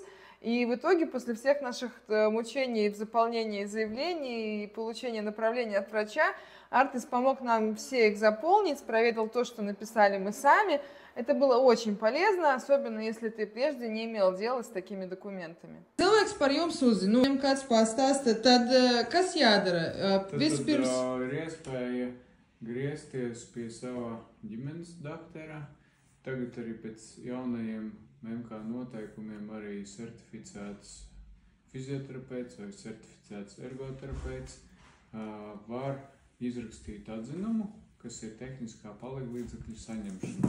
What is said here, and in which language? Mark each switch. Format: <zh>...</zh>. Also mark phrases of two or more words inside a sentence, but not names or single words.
<ru>И в итоге, после всех наших мучений в заполнении заявлений и получении направления от врача, Артис помог нам все их заполнить, проверил то, что написали мы сами. Это было очень полезно, особенно если ты прежде не имел дела с такими документами.</ru> <lv>Cilvēks par jums uzzina, viņam kāds pastāsta, tad kas jādara? Vispirms ir iespēja griezties pie sava ģimenes daktera. Tagad arī pēc jaunajiem MK noteikumiem arī certificēts fizioterapeits vai certificēts ergoterapeits var izrakstīt atzinumu, kas ir tehniskā palīglīdzekļa saņemšana.</lv>